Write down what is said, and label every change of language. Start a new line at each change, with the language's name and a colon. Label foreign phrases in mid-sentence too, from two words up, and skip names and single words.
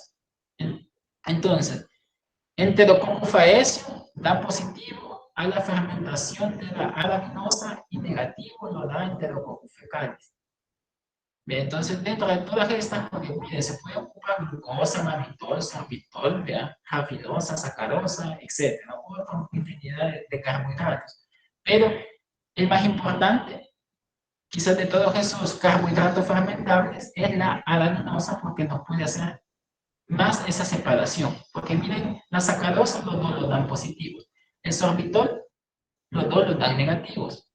Spanish: Entonces, enterococcus faecium da positivo a la fermentación de la arabinosa y negativo lo da enterococcus fecalis. Bien, entonces, dentro de todas estas, porque miren, se puede ocupar glucosa, mannitol, sorbitol, rafilosa, sacarosa, etc. Otra infinidad de carbohidratos. Pero el más importante, quizás de todos esos carbohidratos fermentables, es la arabinosa, porque nos puede hacer más esa separación. Porque miren, la sacarosa los dos lo dan positivos. El sorbitol, los dos lo dan negativos.